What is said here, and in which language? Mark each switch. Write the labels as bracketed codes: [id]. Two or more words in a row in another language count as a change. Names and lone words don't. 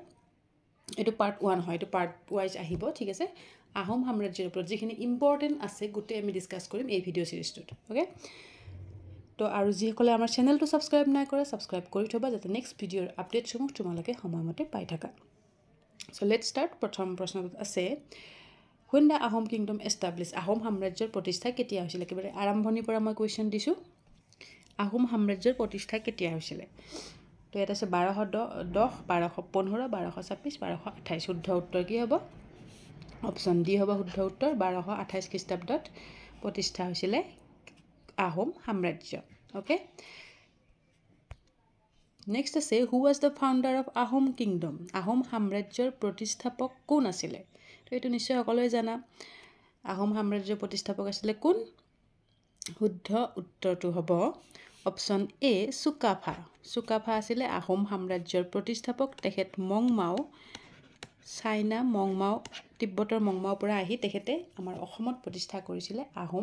[as] এটো পাৰ্ট 1 হয় এটো [en] part wise [as] আহিব ঠিক আছে আহোম সাম্ৰাজ্যৰ ওপৰত যিখিনি ইম্পৰ্টেন্ট আছে গুটে আমি ডিসকাস কৰিম এই [en] video series [as] ওকে তো আৰু যিসকলে আমাৰ চেনেলটো সাবস্ক্ৰাইব নাই কৰে সাবস্ক্ৰাইব কৰি থবা যাতে [en] next video updates [as] তোমালোকে সময়মতে পাই থাকা [en] So let's start [as] প্ৰথম প্ৰশ্নটো আছে [en] When the Ahom kingdom established [as] আহোম সাম্ৰাজ্যৰ প্ৰতিষ্ঠা কেতিয়া হৈছিল একেবাৰে আৰম্ভণিৰ পৰা মই কোৱেশ্চন দিছো আহোম সাম্ৰাজ্যৰ প্ৰতিষ্ঠা কেতিয়া হৈছিল তো এটা আছে 1210 1215 1226 1228 শুদ্ধ উত্তৰ কি হ'ব [en] option D [as] হ'ব শুদ্ধ উত্তৰ 1228 খ্ৰীষ্টাব্দত প্ৰতিষ্ঠা হৈছিল আহোম সাম্ৰাজ্য ওকে Next আছে [en] who was the founder of Ahom kingdom [as] আহোম সাম্ৰাজ্যৰ প্ৰতিষ্ঠাপক কোন আছিল তো এটো নিশ্চয় সকলোৱে জানা আহোম সাম্ৰাজ্যৰ প্ৰতিষ্ঠাপক আছিল কোন শুদ্ধ উত্তৰটো হ'ব [en] option A [as] সুকাফা সুকাফা আছিল আহোম সাম্ৰাজ্যৰ প্ৰতিষ্ঠাপক তেখেত মংমাও চাইনা মংমাও তিব্বতৰ মংমাও পৰা আহি তেখেতে আমাৰ অসমত প্ৰতিষ্ঠা কৰিছিল আহোম